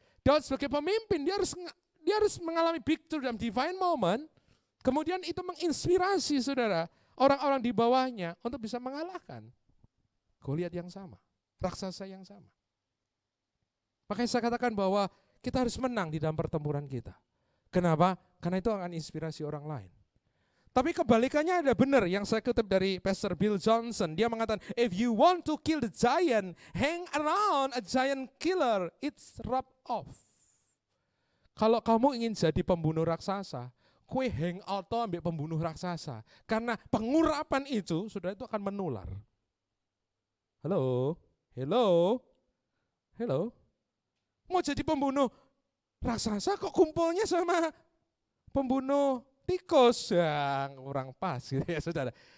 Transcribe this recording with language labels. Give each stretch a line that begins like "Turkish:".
Indonesian: Daud sebagai pemimpin, dia harus mengalami victory dalam divine moment, kemudian itu menginspirasi saudara, orang-orang di bawahnya untuk bisa mengalahkan Goliat yang sama, raksasa yang sama. Makanya saya katakan bahwa kita harus menang di dalam pertempuran kita. Kenapa? Karena itu akan inspirasi orang lain. Tapi kebalikannya ada benar yang saya kutip dari Pastor Bill Johnson. Dia mengatakan,
English: if you want to kill the giant, hang around a giant killer, it's rub off.
Indonesian: Kalau kamu ingin jadi pembunuh raksasa, kue hang out ambil pembunuh raksasa. Karena pengurapan itu, sudah itu akan menular. Halo? Hello? Hello? Mau jadi pembunuh raksasa kok kumpulnya sama pembunuh tikus, yang kurang pas gitu ya saudara.